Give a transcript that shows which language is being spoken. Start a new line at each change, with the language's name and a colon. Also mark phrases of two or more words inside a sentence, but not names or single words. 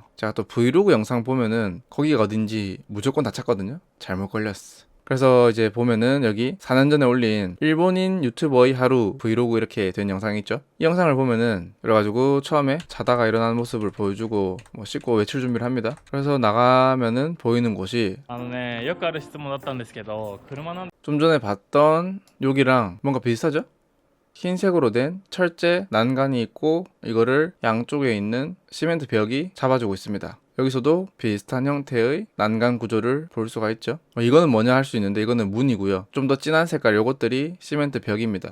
Korean: 제가 또 브이로그 영상 보면은 거기가 어딘지 무조건 다 찾거든요. 잘못 걸렸어. 그래서 이제 보면은 여기 4년 전에 올린 일본인 유튜버의 하루 브이로그 이렇게 된 영상이 있죠. 이 영상을 보면은 그래가지고 처음에 자다가 일어나는 모습을 보여주고 뭐 씻고 외출 준비를 합니다. 그래서 나가면은 보이는 곳이
Japanese: よくある質問だったんですけど、車なん
Korean: 좀 전에 봤던 여기랑 뭔가 비슷하죠? 흰색으로 된 철제 난간이 있고 이거를 양쪽에 있는 시멘트 벽이 잡아주고 있습니다. 여기서도 비슷한 형태의 난간 구조를 볼 수가 있죠. 이거는 뭐냐 할 수 있는데 이거는 문이고요. 좀 더 진한 색깔 요것들이 시멘트 벽입니다.